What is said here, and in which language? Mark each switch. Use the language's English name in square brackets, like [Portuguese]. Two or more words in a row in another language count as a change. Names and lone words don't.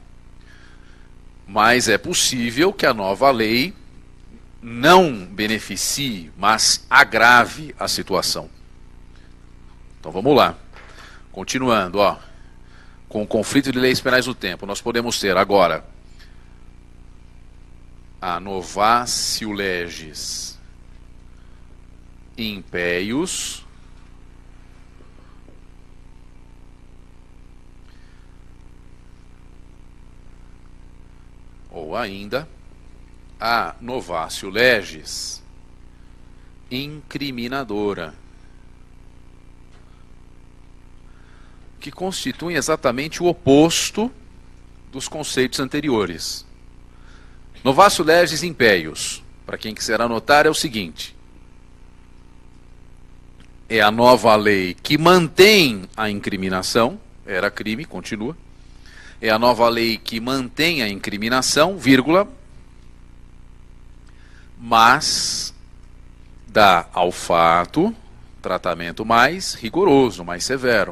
[Portuguese] Mas é possível que a nova lei não beneficie, mas agrave a situação. Então vamos lá. Continuando, ó, com o conflito de leis penais no tempo, nós podemos ter agora [Latin] a novatio legis impeius, [Portuguese] ou ainda a [Latin] novatio legis [Portuguese] incriminadora. que constituem exatamente o oposto dos conceitos anteriores. [Latin] Novatio legis impeius, [Portuguese] para quem quiser anotar, é o seguinte: é a nova lei que mantém a incriminação, era crime, continua. É a nova lei que mantém a incriminação, vírgula, mas dá ao fato tratamento mais rigoroso, mais severo.